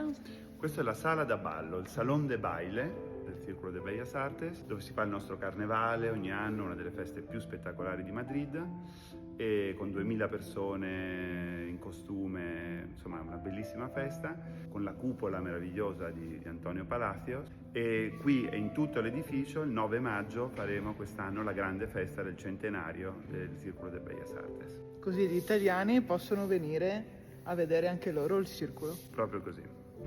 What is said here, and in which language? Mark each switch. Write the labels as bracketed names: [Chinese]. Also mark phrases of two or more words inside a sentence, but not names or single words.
[Italian] Questa è la sala da ballo, il Salón de Baile del Círculo de Bellas Artes, dove si fa il nostro carnevale ogni anno, una delle feste più spettacolari di Madrid, e con 2000 persone in costume, insomma una bellissima festa, con la cupola meravigliosa di Antonio Palacios. E qui e in tutto l'edificio il 9 maggio faremo quest'anno la grande festa del centenario del Círculo de Bellas Artes. Così gli italiani possono venire a vedere anche loro il circolo. Proprio così.